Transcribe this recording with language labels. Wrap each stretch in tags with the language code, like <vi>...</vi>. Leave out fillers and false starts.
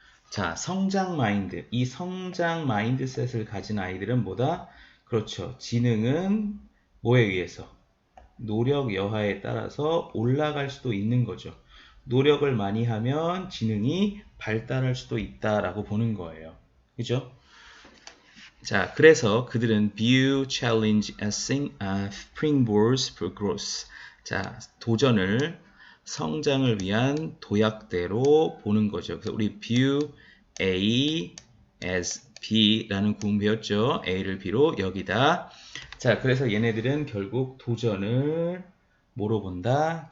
<ko>자, 이 성장 마인드셋을 가진 아이들은 뭐다? 그렇죠. 지능은 뭐에 의해서? 노력 여하에 따라서 올라갈 수도 있는 거죠. 노력을 많이 하면 지능이 발달할 수도 있다라고 보는 거예요. 그죠? 자, 그래서 그들은</ko> <en>view challenge as springboards for growth.</en> <ko>자, 도전을 성장을 위한 도약대로 보는 거죠. 그래서 우리</ko> <en>view A as B</en> <ko>라는 구문 배웠죠. A를 B로 여기다. 자, 그래서 얘네들은 결국 도전을 뭐로 본다?</ko>